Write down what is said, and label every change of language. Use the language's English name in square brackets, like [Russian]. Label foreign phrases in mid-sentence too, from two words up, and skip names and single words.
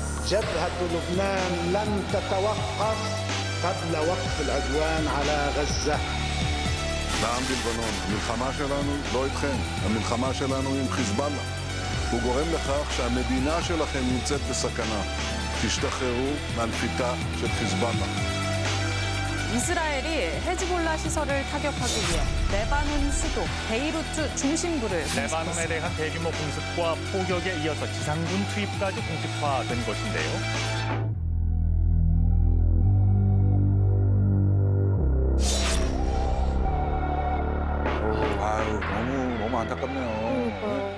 [Arabic] جبهة لبنان لن تتوقف قبل وقف العدوان على غزة. [Hebrew] לעם בלבנון, המלחמה שלנו לא איתכם, המלחמה שלנו עם חיזבאללה. הוא גורם לכך שהמדינה שלכם נמצאת בסכנה. תשתחררו מהנפיתה של חיזבאללה. [Korean] 이스라엘이 헤즈볼라 시설을 타격하기 위해 레바논 수도 베이루트 중심부를 레바논에 대한 대규모 공습과 포격에 이어서 지상군 투입까지 공식화된 것인데요. 아유, 너무 안타깝네요.